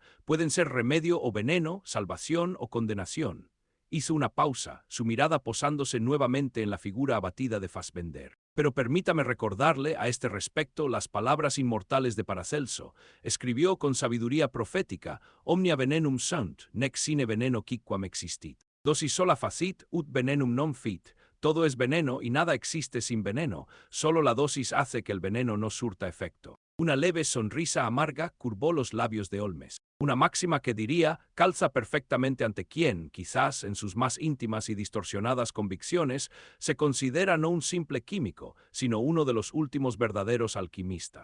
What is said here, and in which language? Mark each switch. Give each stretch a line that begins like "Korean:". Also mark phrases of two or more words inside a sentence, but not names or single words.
Spanish: Pueden ser remedio o veneno, salvación o condenación. Hizo una pausa, su mirada posándose nuevamente en la figura abatida de Fassbender. Pero permítame recordarle a este respecto las palabras inmortales de Paracelso. Escribió con sabiduría profética:
Latin: omnia venenum sunt, nec sine veneno quicquam existit. Dosis sola facit, ut venenum non fit,
Spanish: Todo es veneno y nada existe sin veneno, solo la dosis hace que el veneno no surta efecto. Una leve sonrisa amarga curvó los labios de Holmes. Una máxima que diría calza perfectamente ante quien, quizás en sus más íntimas y distorsionadas convicciones, se considera no un simple químico, sino uno de los últimos verdaderos alquimistas.